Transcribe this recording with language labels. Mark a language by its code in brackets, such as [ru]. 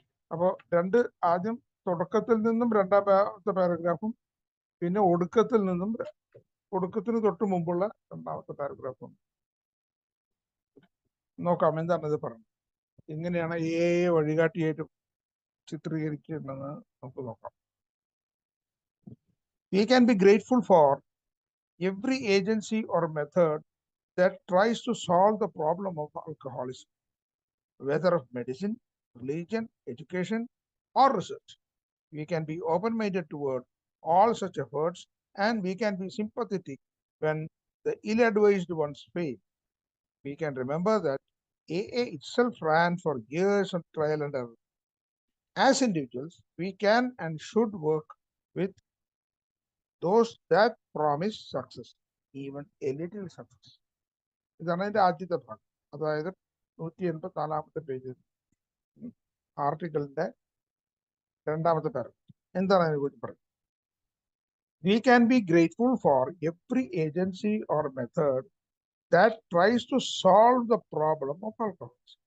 [ml] അപ്പോൾ ആദ്യം തുടക്കത്തിൽ നിന്നും 2ാമത്തെ പാരഗ്രാഫും പിന്നെ ഒടുക്കത്തിന് തൊട്ട് മുമ്പുള്ള 2ാമത്തെ പാരഗ്രാഫും. നോക്കാം എന്താണ് ഇത് പറഞ്ഞത്, എങ്ങനെയാണ് വഴികാട്ടിയായിട്ട് ചിത്രീകരിക്കുന്നതെന്ന് നമുക്ക് നോക്കാം. [en] We can be grateful for every agency or method that tries to solve the problem of alcoholism, whether of medicine, religion, education, or research. We can be open-minded toward all such efforts, and we can be sympathetic when the ill-advised ones fail. We can remember that AA itself ran for years of trial and error. As individuals, we can and should work with those that promise success, even a little success. [ml] ഇതാണ് അതിന്റെ ആദ്യത്തെ ഭാഗം. അതായത് 184 പേജിൽ ആർട്ടിക്കിളിന്റെ 2ാമത്തെ paragraph. എന്താണ് അതിനെക്കുറിച്ച് പറയുന്നത്? [en] We can be grateful for every agency or method that tries to solve the problem of alcoholism.